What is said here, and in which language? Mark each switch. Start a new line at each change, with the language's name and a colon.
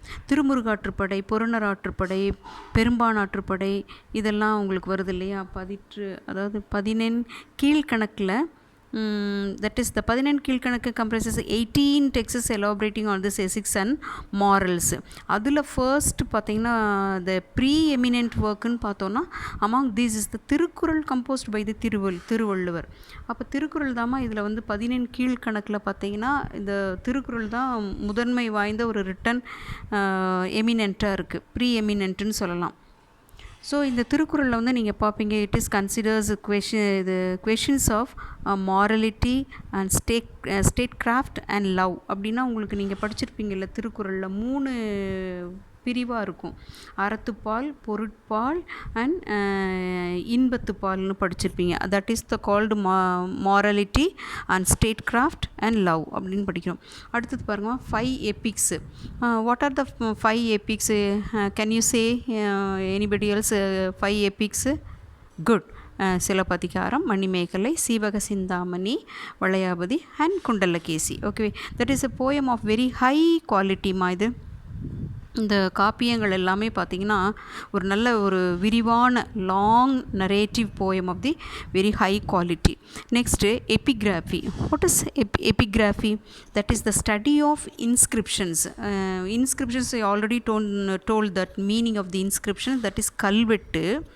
Tamil: திருமுருகாற்றுப்படை, பொருணராற்றுப்படை, பெரும்பானாற்றுப்படை இதெல்லாம் உங்களுக்கு வருது இல்லையா? அதாவது 14 கீழ்கணக்கில்
English: that is the 14 Kilkanakku comprises 18 texts elaborating on this ethics and morals.
Tamil: அதில் ஃபர்ஸ்ட் பார்த்திங்கன்னா
English: the pre-eminent workன்னு
Tamil: பார்த்தோன்னா
English: among these is the Thirukkural composed by the Thiruvalluvar.
Tamil: அப்போ திருக்குறள் தாம்மா இதில் வந்து 14 கீழ்கணக்கில் பார்த்திங்கன்னா இந்த திருக்குறள் தான் முதன்மை வாய்ந்த ஒரு ரிட்டன் எமினெண்ட்டாக இருக்குது, ப்ரீ எமினென்ட்னு சொல்லலாம். ஸோ இந்த திருக்குறளில் வந்து நீங்கள் பார்ப்பீங்க,
English: it is considers questions of morality and statecraft and love
Tamil: அப்படின்னா உங்களுக்கு நீங்கள் படிச்சிருப்பீங்கள்ல திருக்குறளில் 3 பிரிவாக இருக்கும். அறத்துப்பால், பொருட்பால் அண்ட் இன்பத்துப்பால்னு படிச்சிருப்பீங்க.
English: that is the called morality and statecraft and love
Tamil: அப்படின்னு படிக்கிறோம். அடுத்தது பாருங்கள்
English: 5 epics. What are the 5 epics? Can you say anybody else 5 epics? Good.
Tamil: Silappatikaram, Manimekalai, Seevaka Chintamani, Valayapathi and Kundalakesi.
English: Okay, that is a poem of very high quality மா.
Tamil: இது இந்த காப்பியங்கள் எல்லாமே பார்த்திங்கன்னா ஒரு நல்ல ஒரு விரிவான
English: Long narrative poem of the very high quality. Next epigraphy. What is epigraphy? That is the study of inscriptions. Inscriptions I already told that meaning of the inscription, that is கல்வெட்டு.